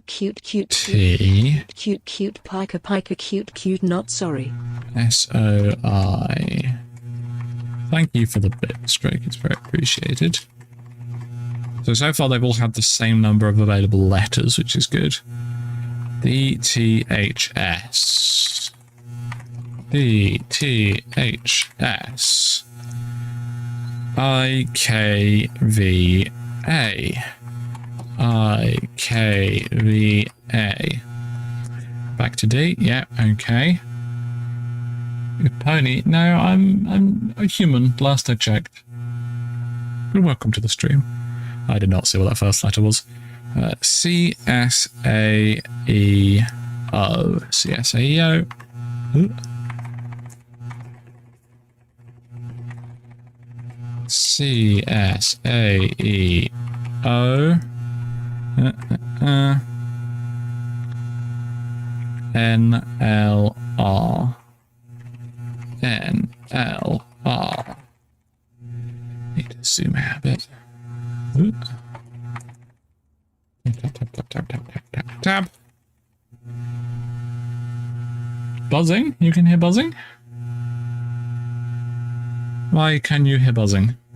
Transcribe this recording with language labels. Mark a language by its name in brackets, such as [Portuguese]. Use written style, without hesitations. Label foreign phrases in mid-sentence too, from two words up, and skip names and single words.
[English] T. Cute. Piker. Cute. Not sorry. SOI. Thank you for the bit, Drake. It's very appreciated. So far they've all had the same number of available letters, which is good. DTHS. DTHS. IKVA. IKVA. Back to D. Yeah, okay. Pony. No, I'm a human. Last I checked. But welcome to the stream. I did not see what that first letter was. CSAEO. CSAEO. CSAEO. NLR. NLR. Need to zoom out a bit. Tap. Buzzing? You can hear buzzing? Why can you hear buzzing?